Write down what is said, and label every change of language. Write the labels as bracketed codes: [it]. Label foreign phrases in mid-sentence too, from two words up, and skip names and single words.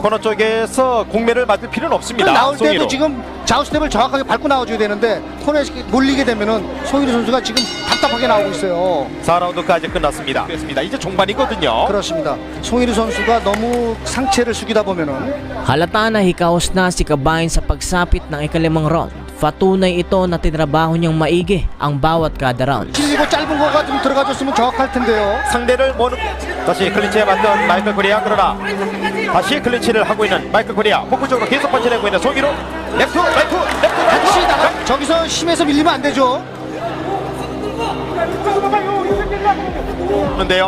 [ko] 코너 쪽에서 공매를 맞을 필요는 없습니다. 나올 때도 송이로. 지금 좌우 스텝을 정확하게 밟고 나와줘야 되는데 코너에 몰리게 되면은 송일우 선수가 지금 답답하게 나오고 있어요. 4라운드까지 끝났습니다. 이제 종반이거든요. 그렇습니다. 송일우 선수가 너무 상체를 숙이다 보면은 [tl] Halata na hikaos na si Kabayan sa pagsapit ng ikalimang round. Patunay ito na tinrabaho niyang maigi ang bawat kada round. [ko] 길리고 짧은 거가 좀 들어가줬으면 정확할 텐데요. 상대를 모는 다시 클린치에 맞던 마이클 코리아. 그러나 다시 클린치를 하고 있는 마이클 코리아. 복부 쪽으로 계속 펀치내고 있는 송이로. 레프트 라이트 레프트 같이 나가. 저기서 심해서 밀리면 안 되죠. 는데요.